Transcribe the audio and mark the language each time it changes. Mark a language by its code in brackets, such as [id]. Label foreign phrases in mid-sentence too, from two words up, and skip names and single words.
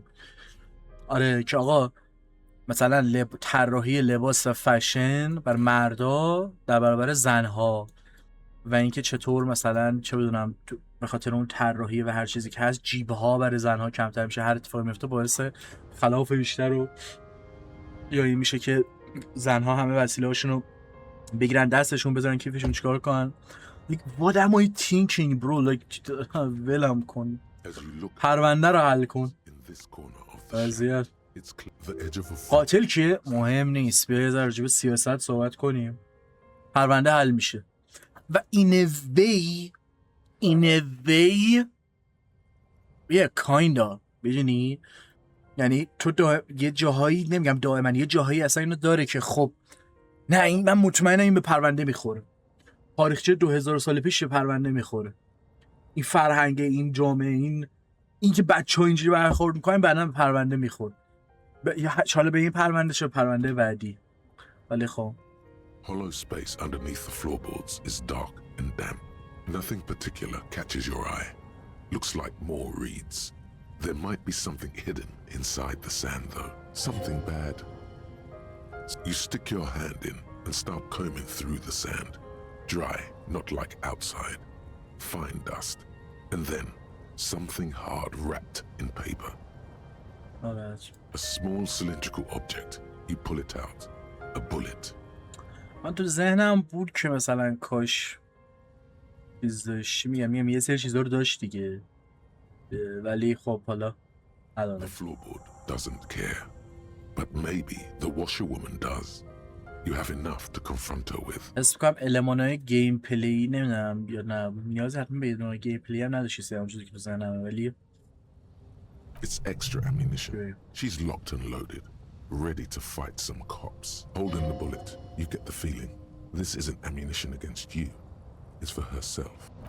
[fa] آره که آقا مثلا طراحی لباس و فشن بر مردا در برابر زنها و اینکه چطور مثلا چه بدونم به خاطر اون طراحی و هر چیزی که هست جیب‌ها برای زنها کمتر میشه، هر اتفاقی میفته باعث خلاف بیشتر و یا این میشه که زنها همه وسیله‌هاشون رو بگیرن دستشون بذارن کیفشون چیکار کنن. [en] Like what am I thinking bro? [fa] Like ولم کن، پرونده رو حل کن. وضعیت قاتل که مهم نیست، بیا یه ذره راجع به سیاست صحبت کنیم، پرونده حل میشه. و [en] in a way yeah kinda [fa] بدونی، یعنی تو یه جاهایی، نمیگم دائما، یه جاهایی اصلا اینو داره که خب نه این من مطمئنم این به پرونده میخوره، تاریخچه 2000 سال پیش به پرونده میخوره، این فرهنگ، این جامعه، این که بچه‌ها اینجوری برخورد میکنن بعداً به پرونده میخوره. حالا به این پرونده چه پرونده بعدی. ولی خب [en] Hollow space underneath the floorboards is dark and damp. Nothing particular catches your eye. Looks like more reeds. There might be something hidden inside the sand though. Something bad. You stick your hand in and start combing through the sand. Dry, not like outside. Fine dust. And then something hard wrapped in paper. Oh, that's... A small cylindrical object. You pull it out. A bullet. [fa] من تو ذهنم بود که مثلا کاش چیز داشتی، میگم یه سری چیزا رو داشت دیگه، ولی خب حالا نداره. [en] The floorboard doesn't care. But maybe the washerwoman does. You have enough to confront her with. [fa] حس میکنم المانای گیم پلی نمیدونم یا نه نیازی حتما به المانای گیم پلی هم نداشتی سه همون چیزی که تو ذهنمه، ولی [en] It's extra ammunition. She's locked and loaded, ready to fight some cops. Holding the bullet, you get the feeling this isn't ammunition against you. It's for herself.